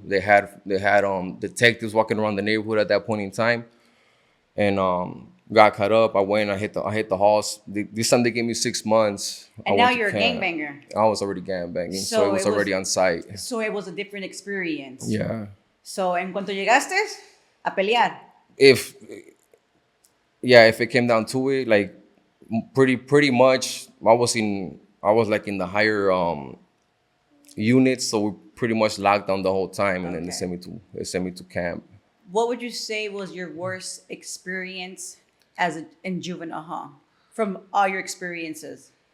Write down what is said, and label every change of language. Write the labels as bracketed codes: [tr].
[en] They had detectives walking around the neighborhood at that point in time, and got caught up. I went. I hit the halls. This time they gave me 6 months. And now you're a gangbanger. I was already gangbanging, so it was already on site. So it was a different experience. Yeah. [es] So en cuanto llegaste a pelear. [en] If it came down to it, like pretty much, I was like in the higher units, so we pretty much locked down the whole time, and then they sent me to camp. What would you say was your worst experience in juvenile hall from all your experiences?